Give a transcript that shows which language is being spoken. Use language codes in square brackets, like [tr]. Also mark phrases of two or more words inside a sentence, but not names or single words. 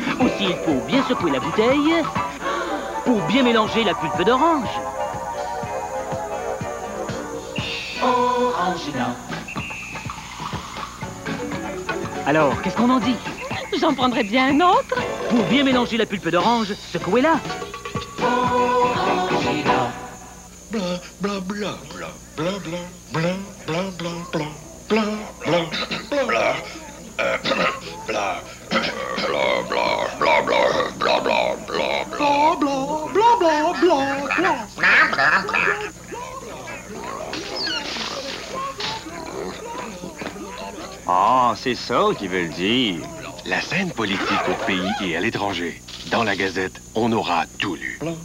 [fr] Aussi, il faut bien secouer la bouteille pour bien mélanger la pulpe d'orange. Orangina. Alors, qu'est-ce qu'on en dit? J'en prendrais bien un autre. Pour bien mélanger la pulpe d'orange, secouez-la. Orangina. Bla bla bla bla bla bla bla bla bla bla bla bla bla bla Ah, c'est ça qu'ils veulent dire. La scène politique au pays et à l'étranger. Dans la Gazette, on aura tout lu.